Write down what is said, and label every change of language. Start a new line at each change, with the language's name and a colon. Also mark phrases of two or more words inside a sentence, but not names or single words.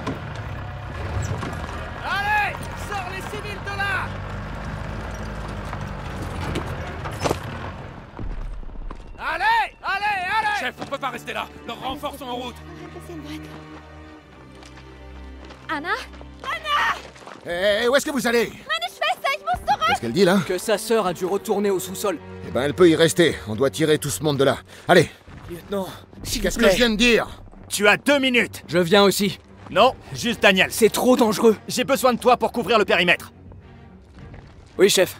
French: Allez, sors les civils de là. Allez, allez, allez. Chef, on peut pas rester là. Nos renforts sont en route. Anna? Anna! Hé, où est-ce que vous allez?
German: Meine Schwester, ich muss zurück!
French: Qu'est-ce qu'elle dit, là? Que sa sœur a dû retourner au sous-sol. Eh ben, elle peut y rester. On doit tirer tout ce monde de là. Allez. Lieutenant, qu'est-ce que je viens de dire? Tu as 2 minutes. Je viens aussi. Non, juste Daniel. C'est trop dangereux. J'ai besoin de toi pour couvrir le périmètre. Oui, chef.